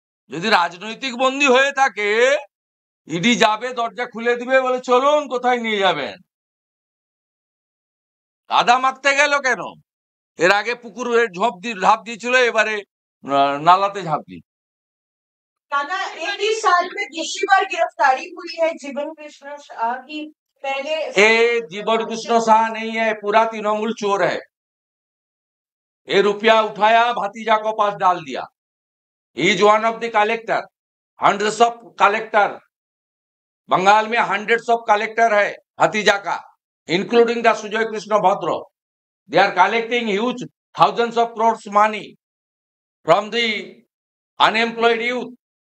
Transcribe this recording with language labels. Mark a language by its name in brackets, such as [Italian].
[Bangla] যদি রাজনৈতিক বন্দী হয়ে থাকে, ইডি যাবে, দরজা খুলে দিবে, বলে চলুন কোথায় নিয়ে যাবেন। কাদা মাখতে গেল কেন? এর আগে পুকুরে ঝাঁপ দিয়েছিল, এবারে নালাতে ঝাঁপ দিই। [Hindi] दादा, 21 साल में दूसरी बार गिरफ्तारी हुई है जीवन कृष्ण शाह की। पहले जीवन कृष्ण शाह नहीं है, पूरा तृणमूल चोर है। ये रुपया उठाया, भतीजा को पास डाल दिया। [English] He is one of the collector, hundreds of collector, Bengal में hundreds of collector है भतीजा का, including the Sujay Krishna Bhadra. They are collecting huge thousands of crores money from the unemployed youth.